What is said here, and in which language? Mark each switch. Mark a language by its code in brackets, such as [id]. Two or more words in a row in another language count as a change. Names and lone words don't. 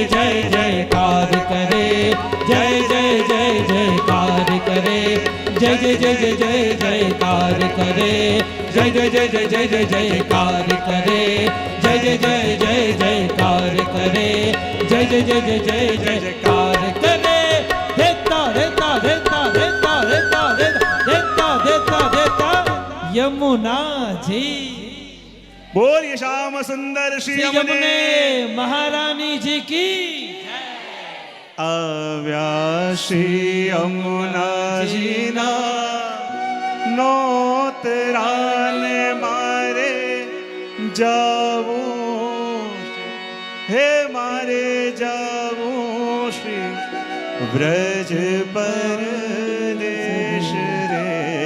[hi] जय जयकार करे जय जय जय जयकार करे जय जय जय जय जय जयकार करे जय जय जय जय जय जय जयकार करे जय जय जय जय जयकार करे जय जय जय जय जय जयकार करे देता देता देता देता देता देता देता देता यमुना जी बोलिए श्याम सुंदर श्री यमुने यमुने महारानी जी की [gu] આવ્યા શ્રી યમુનાજીના નોતરાને મારે જાવું હે મારે જાવું શ્રી વ્રજ પરદેશ રે